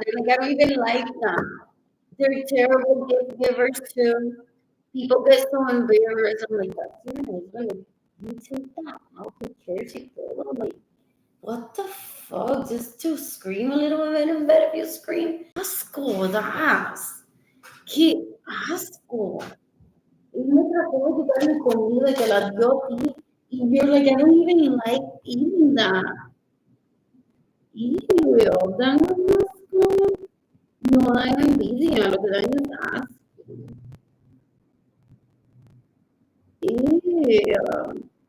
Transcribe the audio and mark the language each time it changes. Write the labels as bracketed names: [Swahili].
[English] And they're like, I don't even like them. They're terrible gift givers too. People get so embarrassed. I'm like, that's your husband. You take that out to church, you go. I'm like, what the fuck? Just to scream a little bit in bed if you scream. [Spanish] Asco, das. Qué asco. Y me trató de quitarme comida que la dio a ti. [English] Y you're like, I don't even like eating that. Ew, [Spanish] dan un asco. No dan envidia, lo que dan es asco. Ew.